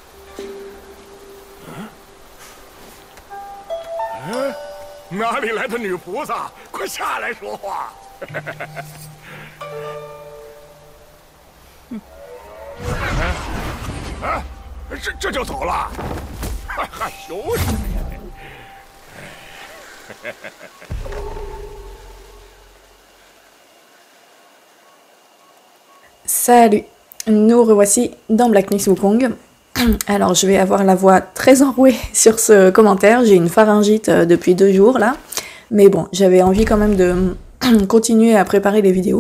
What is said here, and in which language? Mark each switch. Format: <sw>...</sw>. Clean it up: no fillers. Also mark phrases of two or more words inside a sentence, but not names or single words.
<zh>哪里来的女菩萨？快下来说话！这就走了？害羞什么呀？</zh> <fr>Salut, nous revoici dans Black Myth Wukong. Alors je vais avoir la voix très enrouée sur ce commentaire, j'ai une pharyngite depuis 2 jours là, mais bon, j'avais envie quand même de continuer à préparer les vidéos.</fr>